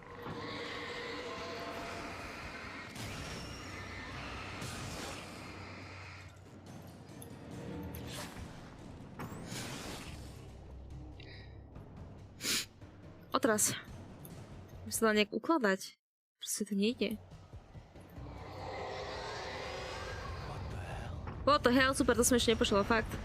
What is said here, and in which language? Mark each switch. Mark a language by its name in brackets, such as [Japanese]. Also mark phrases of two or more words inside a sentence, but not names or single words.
[Slovak] Otras. Musím sa dá nejak ukladať. Proste to nejde. [English] What the hell? [Slovak] Super, to som ešte nepočula, fakt.